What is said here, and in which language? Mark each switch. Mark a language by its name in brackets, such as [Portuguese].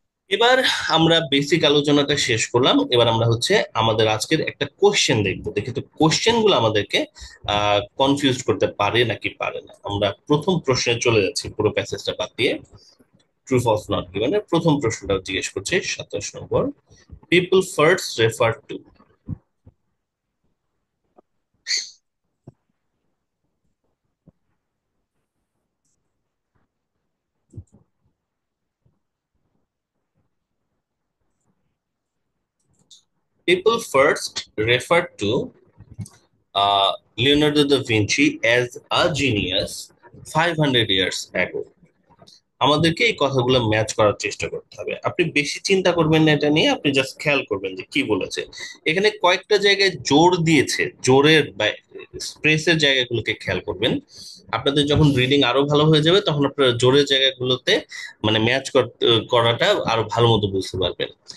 [Bangla] এবার আমরা বেসিক আলোচনাটা শেষ করলাম, এবার আমরা হচ্ছে আমাদের আজকের একটা কোশ্চেন দেখবো। দেখি তো কোশ্চেন গুলো আমাদেরকে কনফিউজ করতে পারে নাকি পারে না। আমরা প্রথম প্রশ্নে চলে যাচ্ছি, পুরো প্যাসেজটা বাদ দিয়ে। ট্রু ফলস নট গিভেন এর প্রথম প্রশ্নটা জিজ্ঞেস করছে 27 নম্বর। [English] People first refer to, people first referred to Leonardo da Vinci as a genius 500 years ago। [Bangla] আমাদেরকে এই কথাগুলো ম্যাচ করার চেষ্টা করতে হবে। আপনি বেশি চিন্তা করবেন না এটা নিয়ে, আপনি জাস্ট খেয়াল করবেন যে কি বলেছে। এখানে কয়েকটা জায়গায় জোর দিয়েছে, জোরের বা স্পেসের জায়গাগুলোকে খেয়াল করবেন। আপনাদের যখন রিডিং আরো ভালো হয়ে যাবে তখন আপনারা জোরের জায়গাগুলোতে মানে ম্যাচ করাটা আরো ভালো মতো বুঝতে পারবেন।